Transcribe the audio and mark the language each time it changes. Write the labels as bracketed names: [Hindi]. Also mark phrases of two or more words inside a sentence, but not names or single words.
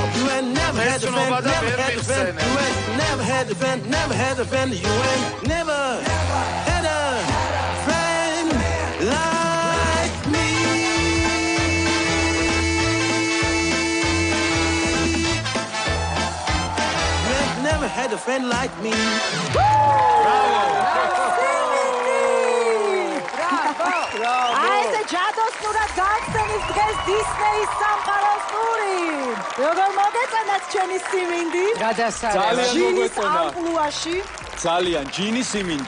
[English] You ain't never had a friend, never had a friend. You ain't never had a friend, never had a friend. You ain't never had a friend like me. You ain't never had a friend like me. [Georgian] აი ეს ჯადოსნურად გახსენის დღეს დისნეის სამყაროს ტური. როგორ მოგეწონათ ჩვენი სიმინდი? გადასარევი. ჯინის ამპლუაში. ძალიან ჯინი სიმინდი.